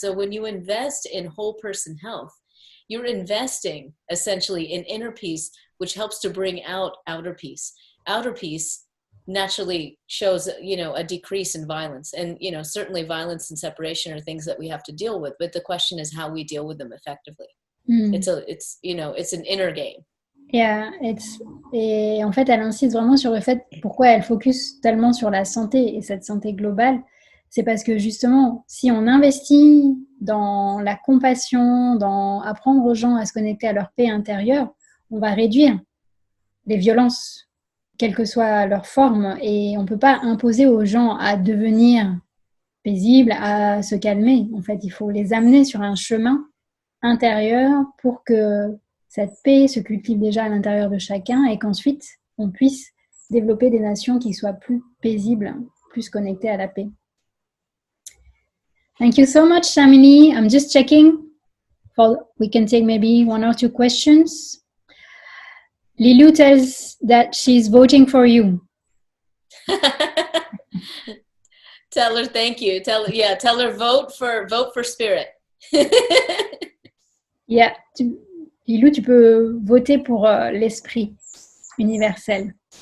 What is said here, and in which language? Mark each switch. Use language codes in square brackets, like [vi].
[en] So when you invest in whole person health, you're investing essentially in inner peace, which helps to bring out outer peace. Outer peace naturally shows, a decrease in violence. And, certainly violence and separation are things that we have to deal with. But the question is how we deal with them effectively. It's an inner game. [fr] Yeah, et en fait, elle insiste vraiment sur le fait pourquoi elle focus tellement sur la santé et cette santé globale. C'est parce que justement, si on investit dans la compassion, dans apprendre aux gens à se connecter à leur paix intérieure, on va réduire les violences, quelle que soit leur forme. Et on ne peut pas imposer aux gens à devenir paisibles, à se calmer. En fait, il faut les amener sur un chemin intérieur pour que cette paix se cultive déjà à l'intérieur de chacun et qu'ensuite, on puisse développer des nations qui soient plus paisibles, plus connectées à la paix. [en] Thank you so much, Shamini. I'm just checking. We can take maybe 1 or 2 questions. Lilu tells that she's voting for you. Tell her thank you. Tell her vote for spirit. [fr] Yeah, Lilu, tu peux voter pour l'esprit universel.